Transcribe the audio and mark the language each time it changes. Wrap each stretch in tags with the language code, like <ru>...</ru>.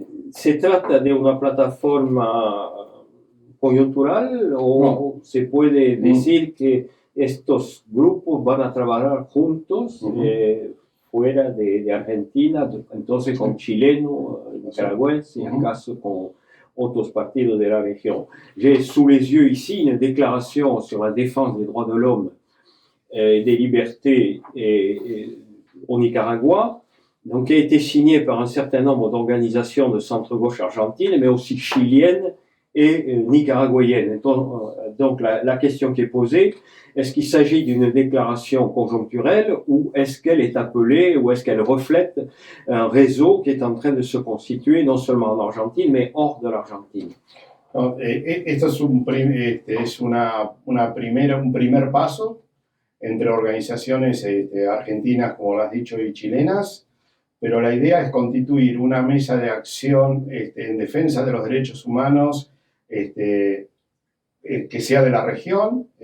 <es>¿Se trata de una plataforma coyuntural o se puede decir que estos grupos van a trabajar juntos fuera de Argentina, entonces con chilenos, nicaragüenses y acaso con otros partidos de la región.</es> <fr>J'ai sous les yeux ici une déclaration sur la défense des droits de l'homme et des libertés au Nicaragua, donc, qui a été signée par un certain nombre d'organisations de centre-gauche argentine, mais aussi chiliennes et nicaraguayennes. Donc la question qui est posée, est-ce qu'il s'agit d'une déclaration conjoncturelle ou est-ce qu'elle est appelée ou est-ce qu'elle reflète un réseau qui est en train de se constituer non seulement en Argentine, mais hors de l'Argentine?</fr> <es>Esto es un primer paso entre organizaciones argentinas, como lo has dicho, y chilenas, pero la idea es constituir una mesa de acción en defensa de los derechos humanos que sea de la región.</es>